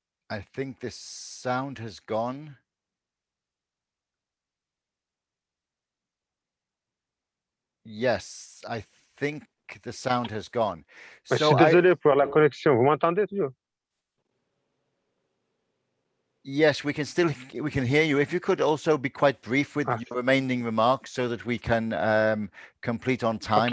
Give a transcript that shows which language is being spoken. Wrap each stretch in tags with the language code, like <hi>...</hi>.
<en>I think the sound has gone. Yes, I think the sound has gone.</en> <fr>Je suis désolé pour la connexion. Vous m'entendez toujours?</fr> <en>Yes, we can hear you. If you could also be quite brief with your remaining remarks so that we can complete on time.</en>